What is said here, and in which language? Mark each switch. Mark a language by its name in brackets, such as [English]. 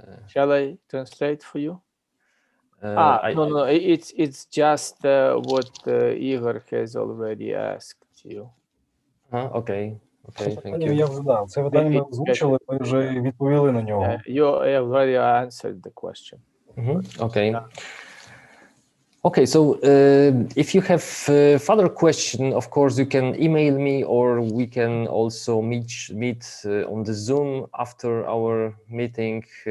[English] Shall I translate for you? No, it's just what Igor has already asked you. Okay, thank you. [Ukrainian] Я вже дав. Це питання ми озвучили, ми вже відповіли на нього. [English] You already answered the question. Okay. Okay, so if you have further question, of course, you can email me, or we can also meet on the Zoom after our meeting.